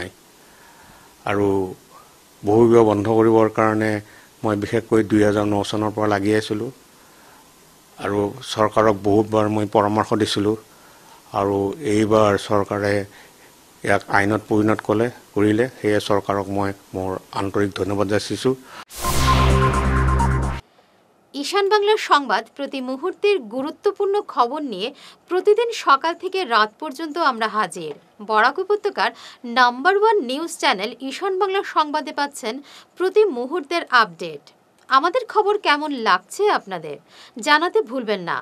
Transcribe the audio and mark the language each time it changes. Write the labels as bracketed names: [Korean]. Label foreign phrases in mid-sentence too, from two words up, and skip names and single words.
[Assamese] আৰু বহু বিবাহ বন্ধ কৰিবৰ কাৰণে মই বিশেষকৈ 2009 চনৰ পৰা লাগি আছিলোঁ আৰু চৰকাৰক বহুতবাৰ মই পৰামৰ্শ দিছিলোঁ আৰু এইবাৰ চৰকাৰে ইয়াক আইনত পৰিণত কৰিলে। সেয়ে চৰকাৰক মই মোৰ আন্তৰিক ধন্যবাদ যাচিছোঁ। [Bangla] ঈশান বাংলার সংবাদ প্রতি মুহূর্তের গুরুত্বপূর্ণ খবর নিয়ে প্রতিদিন সকাল থেকে রাত পর্যন্ত আমরা হাজির। বরাক উপত্যকার নাম্বার 1 নিউজ চ্যানেল ঈশান বাংলার সংবাদে পাচ্ছেন প্রতি মুহূর্তের আপডেট। আমাদের খবর কেমন লাগছে আপনাদের জানাতে ভুলবেন না।